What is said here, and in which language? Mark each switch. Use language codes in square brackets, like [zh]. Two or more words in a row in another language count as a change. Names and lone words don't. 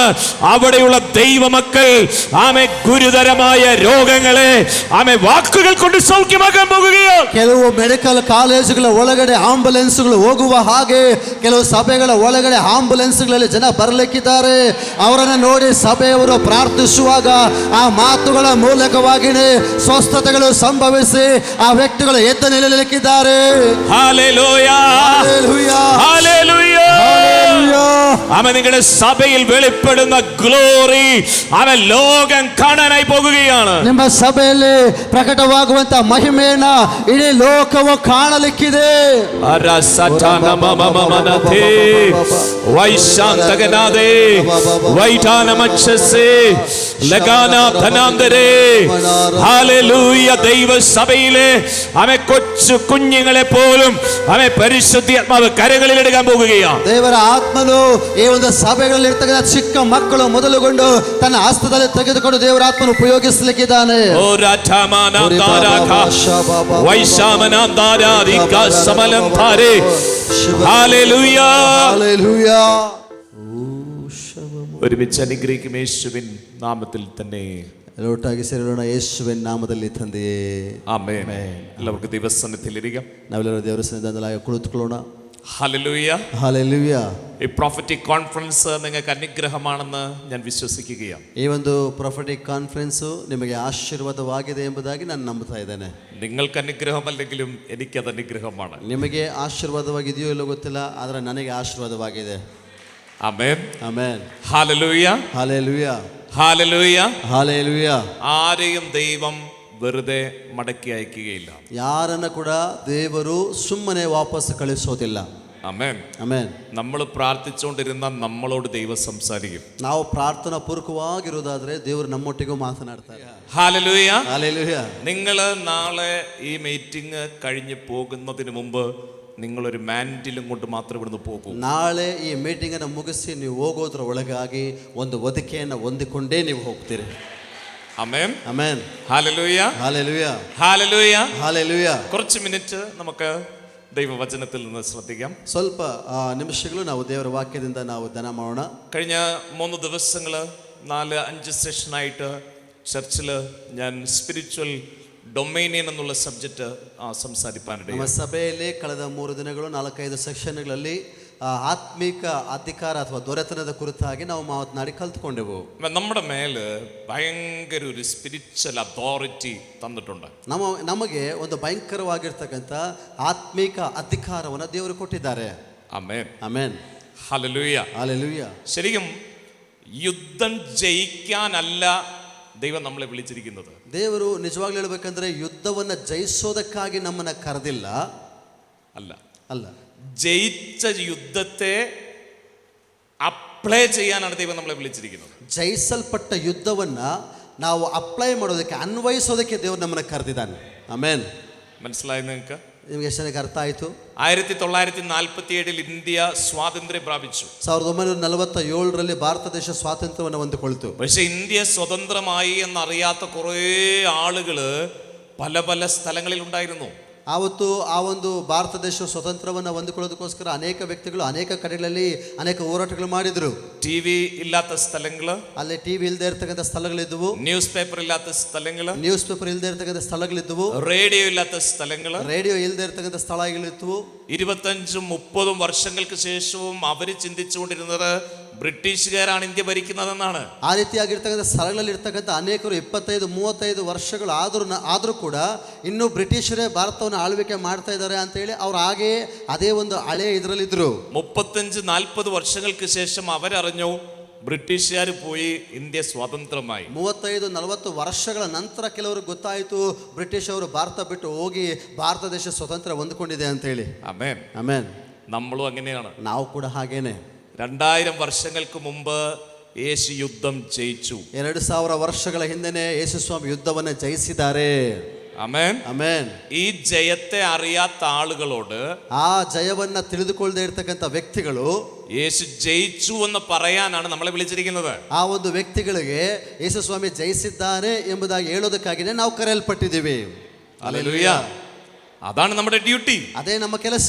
[ml] അവിടെയുള്ള ദൈവമക്കൾ ആമേൻ ഗുരുതരമായ രോഗങ്ങളെ ആമേൻ വാക്കുകൾ കൊണ്ട് സൗഖ്യമാക്കാൻ പോകുകയാണ്. [kn] ಕೆಲವು ಮೆಡಿಕಲ್ ಕಾಲೇಜುಗಳ ಒಳಗಡೆ ಆಂಬುಲೆನ್ಸ್ಗಳು ಹೋಗುವ ಹಾಗೆ ಕೆಲವು ಸಭೆಗಳ ಒಳಗಡೆ ಆಂಬುಲೆನ್ಸ್ಗಳಲ್ಲಿ ಜನ ಬರಲಿಕ್ಕಿದ್ದಾರೆ. ಅವರನ್ನು ನೋಡಿ ಸಭೆಯವರು ಪ್ರಾರ್ಥಿಸುವಾಗ ಆ ಮಾತುಗಳ ಮೂಲಕವಾಗಿಯೇ ಸ್ವಸ್ಥತೆಗಳು ಸಂಭವಿಸಿ ಆ ವ್ಯಕ್ತಿಗಳು ಎದ್ದು ನಿಲ್ಲಲಿಕ್ಕಿದ್ದಾರೆ. [ml] ഹല്ലേലൂയ, ഹല്ലേലൂയ, ഹല്ലേലൂയ. ഹല്ലേലൂയ. ആമേൻ. നിങ്ങളുടെ സഭയിൽ വെളിപ്പെടുന്ന ഗ്ലോറി ആമേൻ ലോകം കാണാനായി പോകുകയാണ്. [kn] ನಿಮ್ಮ ಸಭೆಯಲ್ಲಿ ಪ್ರಕಟವಾಗುವಂತ ಮಹಿಮೆಯನ್ನ ಇಡೀ ಲೋಕವು ಕಾಣಲಿಕ್ಕಿದೆ. വൈശാന്തകനാദേ വൈഠാനമക്ഷസേ ലഗാനാധനാന്തരേ. [ml] ഹല്ലേലൂയ. ദൈവസഭയിലെ ആമേൻ കൊച്ചു കുഞ്ഞുങ്ങളെ പോലും ആമേൻ പരിശുദ്ധാത്മാവ് കരങ്ങളിൽ എടുക്കാൻ പോകുകയാണ്. [kn] ದೇವರ ಆತ್ಮನು ಈ ಒಂದು ಸಭೆಗಳಲ್ಲಿ ಇರ್ತಕ್ಕಂಥ ಚಿಕ್ಕ ಮಕ್ಕಳು ಮೊದಲುಗೊಂಡು ತನ್ನ ಹಸ್ತದಲ್ಲಿ ತೆಗೆದುಕೊಂಡು ದೇವರ ಆತ್ಮನು ಉಪಯೋಗಿಸಲಿಕ್ಕಿದ್ದಾನೆ. ಓ ರಾಠಮಾನಾಂತಾರಾಖ ವೈಶಾಮನಾಂತಾರಾಧಿಕ ಸಮಲಂತಾರೆ. [ml] ഹല്ലേലൂയ, ഹല്ലേലൂയ. ഒരുമിച്ച് അനുഗ്രഹിക്കും യേശുവിൻ നാമത്തിൽ തന്നെ. [kn] ഒട്ടാಗಿ ಸೇರೋಣ ಯೇಸುವಿನ ನಾಮದಲ್ಲಿ ತಂದೆಯೇ, [ml] ആമേൻ. എല്ലാവർക്കും ദൈവസന്നിധിയിലിരിക്കാം. [kn] ನಾವೆಲ್ಲರೂ ದೇವರ ಸನ್ನಿಧಾನದಲ್ಲಿ ಕುಳಿತುಕೊಳ್ಳೋಣ. [ml] ഹല്ലേലൂയ. [kn] ಹಲ್ಲೆಲೂಯ. [ml] ഈ [en] prophetic conference [ml] നിങ്ങൾക്ക് അനുഗ്രഹമാണെന്ന് ഞാൻ വിശ്വസിക്കുകയാണ്. [kn] ಈ ಒಂದು [en] prophetic conference [kn] ನಿಮಗೆ ಆಶೀರ್ವಾದವಾಗಿದೆ ಎಂಬುದಾಗಿ ನಾನು ನಂಬುತ್ತಾ ಇದ್ದೇನೆ. [ml] നിങ്ങൾക്ക് അനുഗ്രഹമല്ലെങ്കിലും എനിക്കത് അനുഗ്രഹമാണ്. [kn] ನಿಮಗೆ ಆಶೀರ್ವಾದವಾಗಿದೆಯೋ ಇಲ್ಲೋ ಗೊತ್ತಿಲ್ಲ, ಆದರೆ ನನಗೆ ಆಶೀರ್ವಾದವಾಗಿದೆ. [ml] ആമേൻ, [kn] ಆಮೆನ್. [ml] ഹല്ലേലൂയ, [kn] ಹಲ್ಲೆಲೂಯ, [ml] ഹല്ലേലൂയ. [kn] ಹಲ್ಲೆಲೂಯ. [ml] ആരെയും ദൈവം വെറുതെ മടക്കി അയക്കുകയില്ല. [kn] ಯಾರನ್ನ ಕೂಡ ದೇವರು ಸುಮ್ಮನೆ ವಾಪಸ್ ಕಳಿಸೋದಿಲ್ಲ. [ml] ആമേൻ. [kn] ಆಮೆನ್. [ml] നമ്മൾ പ്രാർത്ഥിച്ചുകൊണ്ടിരുന്ന നമ്മളോട് ദൈവം സംസാരിക്കും. [kn] ನಾವು ಪ್ರಾರ್ಥನಾ ಪೂರ್ವಕವಾಗಿರೋದಾದ್ರೆ ದೇವರು ನಮ್ಮೊಟ್ಟಿಗೂ ಮಾತನಾಡ್ತಾರೆ. [ml] ഹല്ലേലൂയ. [kn] ಹಲ್ಲೆಲೂಯ. [ml] നിങ്ങൾ നാളെ ഈ മീറ്റിംഗ് കഴിഞ്ഞ് പോകുന്നതിന് മുമ്പ് നിങ്ങളൊരു മാൻറ്റിലും കൊണ്ട് മാത്രം ഇവിടുന്ന് പോകൂ. [kn] ನಾಳೆ ಈ ಮೀಟಿಂಗ್ ಅನ್ನು ಮುಗಿಸಿ ನೀವು ಹೋಗೋದ್ರ ಒಳಗಾಗಿ ಒಂದು ಹೊದಿಕೆಯನ್ನು ಹೊಂದಿಕೊಂಡೇ ನೀವು ಹೋಗ್ತೀರಿ. [ml] ആമേൻ. [kn] ಆಮೆನ್. [ml] ഹല്ലേലൂയ, [kn] ಹಲ್ಲೆಲೂಯ, [ml] ഹല്ലേലൂയ. [kn] ಹಲ್ಲೆಲೂಯ. [ml] കുറച്ച് മിനിറ്റ് നമുക്ക് ദൈവവചനത്തിൽ നിന്ന് ശ്രദ്ധിക്കാം. [kn] ಸ್ವಲ್ಪ ನಿಮಿಷಗಳು ನಾವು ದೇವರ ವಾಕ್ಯದಿಂದ ನಾವು ಧ್ಯಾನ ಮಾಡೋಣ. [ml] കഴിഞ്ഞ 3 ദിവസങ്ങൾ 4-5 സെഷനായിട്ട് ചർച്ചിൽ ഞാൻ [en] spiritual dominion [ml] എന്നുള്ള സബ്ജക്റ്റ് സംസാരിക്കാനിടയായി. [kn] ನಮ್ಮ ಸಭೆಯಲ್ಲಿ ಕಳೆದ 3 ದಿನಗಳು 4-5 ಸೆಕ್ಷನ್ಗಳಲ್ಲಿ ಆತ್ಮಿಕ ಅಧಿಕಾರ ಅಥವಾ ದೊರೆತನದ ಕುರಿತಾಗಿ ನಾವು ಮಾತನಾಡಿ ಕಲ್ತ್ಕೊಂಡೆವು. [ml] നമ്മുടെ മേല് ഭയങ്കര ഒരു [en] spiritual authority [ml] തന്നിട്ടുണ്ട്. [kn] ನಮಗೆ ಒಂದು ಭಯಂಕರವಾಗಿರ್ತಕ್ಕಂಥ ಆತ್ಮಿಕ ಅಧಿಕಾರವನ್ನು ದೇವರು ಕೊಟ್ಟಿದ್ದಾರೆ. [ml] ആമേൻ, [kn] ಆಮೆನ್. [ml] ഹല്ലേലൂയ, ഹല്ലേലൂയ. ശരിക്കും യുദ്ധം ജയിക്കാനല്ല ദൈവം നമ്മളെ വിളിച്ചിരിക്കുന്നത്. [kn] ದೇವರು ನಿಜವಾಗ್ಲೂ ಹೇಳ್ಬೇಕಂದ್ರೆ ಯುದ್ಧವನ್ನ ಜಯಿಸೋದಕ್ಕಾಗಿ ನಮ್ಮನ್ನ ಕರೆದಿಲ್ಲ. [ml] അല്ല, [kn] ಅಲ್ಲ, [ml] ജയിച്ച യുദ്ധത്തെ അപ്ലൈ ചെയ്യാനാണ് ദൈവം നമ്മളെ വിളിച്ചിരിക്കുന്നത്. [kn] ಜಯಿಸಲ್ಪಟ್ಟ ಯುದ್ಧವನ್ನ ನಾವು ಅಪ್ಲೈ ಮಾಡೋದಕ್ಕೆ, ಅನ್ವಯಿಸೋದಕ್ಕೆ ದೇವರು ನಮ್ಮನ್ನ ಕರೆದಿದ್ದಾನೆ. ಆಮೆನ್. [ml] മനസ്സിലായി നിങ്ങൾക്ക്? [kn] ನಿಮಗೆ ಎಷ್ಟು ಜನಕ್ಕೆ ಅರ್ಥ ಆಯಿತು? [ml] 1947 ഇന്ത്യ സ്വാതന്ത്ര്യം പ്രാപിച്ചു. [kn] 1947ರಲ್ಲಿ ಭಾರತ ದೇಶ ಸ್ವಾತಂತ್ರ್ಯವನ್ನು ಹೊಂದಿಕೊಳ್ತು. [ml] പക്ഷെ ഇന്ത്യ സ്വതന്ത്രമായി എന്നറിയാത്ത കുറേ ആളുകള് പല പല സ്ഥലങ്ങളിൽ ഉണ്ടായിരുന്നു. [kn] ಆವತ್ತು ಆ ಒಂದು ಭಾರತ ದೇಶ ಸ್ವತಂತ್ರವನ್ನು ಹೊಂದಿಕೊಳ್ಳೋದಕ್ಕೋಸ್ಕರ ಅನೇಕ ವ್ಯಕ್ತಿಗಳು ಅನೇಕ ಕಡೆಗಳಲ್ಲಿ ಅನೇಕ ಹೋರಾಟಗಳು ಮಾಡಿದ್ರು. ಟಿವಿ ಇಲ್ಲದ ಸ್ಥಳಗಳು, ಅಲ್ಲಿ ಟಿವಿ ಇಲ್ಲದೆ ಇರತಕ್ಕಂಥ ಸ್ಥಳಗಳಿದ್ದವು. ನ್ಯೂಸ್ ಪೇಪರ್ ಇಲ್ಲದ ಸ್ಥಳಗಳು, ನ್ಯೂಸ್ ಪೇಪರ್ ಇಲ್ಲದೆ ಇರತಕ್ಕಂಥ ಸ್ಥಳಗಳಿದ್ದವು. [ml] റേഡിയോ ഇല്ലാത്ത സ്ഥലങ്ങള്, [kn] ರೇಡಿಯೋ ಇಲ್ಲದೆ ಇರತಕ್ಕಂಥ ಸ್ಥಳಗಳಿದ್ದವು. [ml] 25-30 വർഷങ്ങൾക്ക് ശേഷവും അവർ ചിന്തിച്ചുകൊണ്ടിരുന്നത് ബ്രിട്ടീഷുകാരാണ് ഇന്ത്യ ഭരിക്കുന്നതെന്നാണ്. [kn] ಆ ರೀತಿಯಾಗಿರ್ತಕ್ಕಂಥ ಸ್ಥಳಗಳಲ್ಲಿ ಇರ್ತಕ್ಕಂಥ ಅನೇಕರು 25-35 ವರ್ಷಗಳು ಆದರೂ ಕೂಡ ಇನ್ನೂ ಬ್ರಿಟಿಷರೇ ಭಾರತವನ್ನು ಆಳ್ವಿಕೆ ಮಾಡ್ತಾ ಇದ್ದಾರೆ ಅಂತೇಳಿ ಅವ್ರು ಹಾಗೆಯೇ ಅದೇ ಒಂದು ಹಳೆ ಇದರಲ್ಲಿದ್ರು. [ml] 35-40 ವರ್ಷങ്ങൾക്ക് ശേഷം അവരറിഞ്ഞു ബ്രിട്ടീഷുകാർ പോയി ഇന്ത്യ സ്വതന്ത്രമായി. [kn] 35-40 ವರ್ಷಗಳ ನಂತರ ಕೆಲವರು ಗೊತ್ತಾಯಿತು ಬ್ರಿಟಿಷ್ ಅವರು ಭಾರತ ಬಿಟ್ಟು ಹೋಗಿ ಭಾರತ ದೇಶ ಸ್ವತಂತ್ರ ಹೊಂದ್ಕೊಂಡಿದೆ ಅಂತೇಳಿ. [ml] ആമേൻ. [kn] ಆಮೇನ್. [ml] നമ്മളും അങ്ങനെയാണ്. [kn] ನಾವು ಕೂಡ ಹಾಗೇನೆ. [ml] 2000 ವರ್ಷങ്ങൾക്ക് മുമ്പ് യേശു യുദ്ധം ജയിച്ചു. [kn] 2000 ವರ್ಷಗಳ ಹಿಂದೆನೆ ಯೇಸು ಸ್ವಾಮಿ ಯುದ್ಧವನ್ನ ಜಯಿಸಿದ್ದಾರೆ. ಆಮೆನ್. ಆಮೆನ್. [ml] ಈ ಜಯത്തെ അറിയാത്ത ആളുകളോട്, [kn] ಆ ಜಯವನ್ನ ತಿಳಿದುಕೊಳ್ಳದೆ ಇರತಕ್ಕಂತ ವ್ಯಕ್ತಿಗಳು [ml] യേശു ജയിച്ചു എന്ന് പറയാനാണ് നമ്മളെ വിളിച്ചിരിക്കുന്നത്. [kn] ಆ ಒಂದು ವ್ಯಕ್ತಿಗಳಿಗೆ ಯೇಸು ಸ್ವಾಮಿ ಜಯಿಸಿದ್ದಾನೆ ಎಂಬುದಾಗಿ ಹೇಳೋದಕ್ಕಾಗಿನೇ ನಾವು ಕರೆಯಲ್ಪಟ್ಟಿದ್ದೀವಿ. [ml] ഹല്ലേലൂയ. അതാണ് നമ്മുടെ ഡ്യൂട്ടി. [kn] ಅದೇ ನಮ್ಮ ಕೆಲಸ.